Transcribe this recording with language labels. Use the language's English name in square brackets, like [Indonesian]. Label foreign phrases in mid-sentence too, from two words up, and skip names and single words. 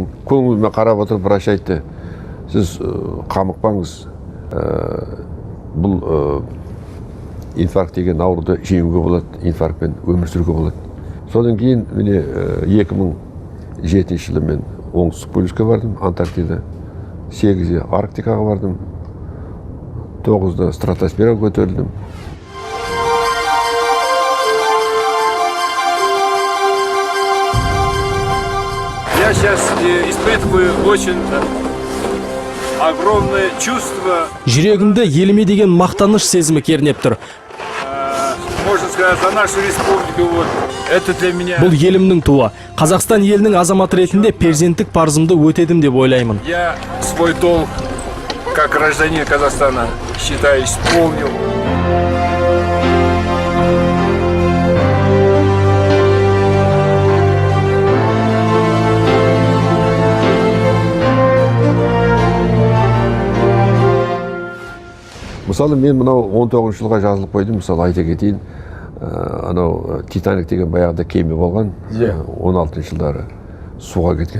[Kazakh] Көңіліме қарап отырып врач айтты, сіз қамықпаңыз, бұл инфаркт деген ауруды жеңуге болады, инфарктпен өмір сүруге болады. Содан кейін міне 2007 жылы мен оңтүстік полюске бардым, Антарктида, 8-де Арктикаға бардым, 9-да стратосфераға көтерілдім. [Russian] Я сейчас испытываю очень огромное чувство. [Kazakh] Жүрегімде еліме деген мақтаныш сезімі кернеп тұр. [Russian] Можно сказать, за нашу республику. Вот. Это для меня. [Kazakh] Бұл елімнің туы. Қазақстан елінің азаматы ретінде перзенттік парызымды өтедім деп ойлаймын. [Russian] Я свой долг, как гражданин Казахстана, считаю, исполнил. [Kazakh] Мысалы, мен мынау 19 жылға жазылып қойдым, мысалы айта кетейін, анау Титаник деген баяғыда кеме болған, 16 жылдары суға кеткен.